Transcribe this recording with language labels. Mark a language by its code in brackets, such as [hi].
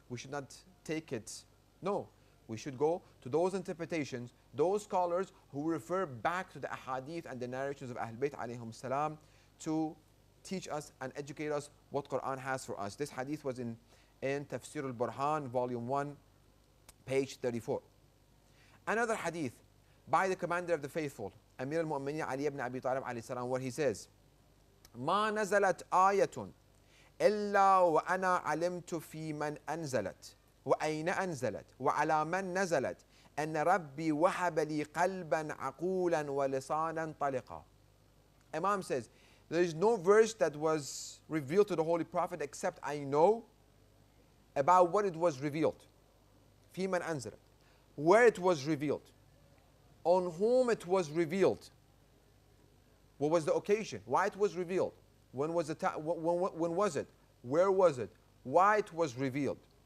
[en] We should not take it. No, we should go to those interpretations, those scholars who refer back to the ahadith and the narrations of Ahlul Bayt alayhim salam to teach us and educate us what Quran has for us. This hadith was in Tafsir al-Burhan, volume 1, page 34. Another hadith by the commander of the faithful, Amir al-Mu'mineen Ali ibn Abi Talib alayhi salam, where he says, [ar] ما نزلت آية إلا وأنا علمت في من أنزلت وأين أنزلت وعلى من نزلت أن ربي وهب لي قلبا عقولا ولسانا طلقا. [en] Imam says, there is no verse that was revealed to the Holy Prophet except I know about what it was revealed. [ar] في من أنزلت, [en] where it was revealed, on whom it was revealed, what was the occasion, why it was revealed, when was it, when was it, where was it, why it was revealed.